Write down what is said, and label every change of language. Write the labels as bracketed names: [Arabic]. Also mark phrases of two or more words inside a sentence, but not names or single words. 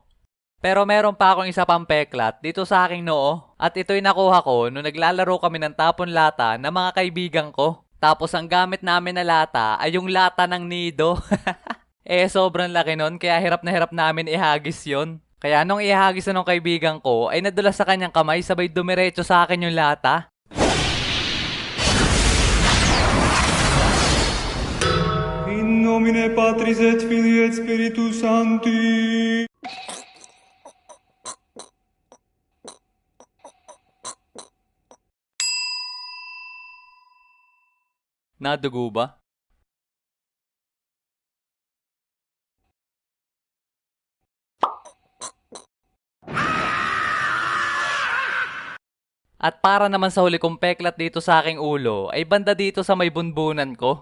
[Filipino] Pero meron pa akong isa pang peklat dito sa aking noo at ito'y nakuha ko nung naglalaro kami ng tapon lata ng mga kaibigan ko. Tapos ang gamit namin na lata ay yung lata ng nido. Sobrang laki nun kaya hirap na hirap namin ihagis yon. Kaya nung ihagis na ng kaibigan ko ay nadulas sa kanyang kamay sabay dumiretso sa akin yung lata. [Latin] In nomine Patris et Filii et Spiritus Sancti. [Cebuano] Nadugo ba? [Filipino] At para naman sa huli kong peklat dito sa aking ulo, ay banda dito sa may bunbunan ko.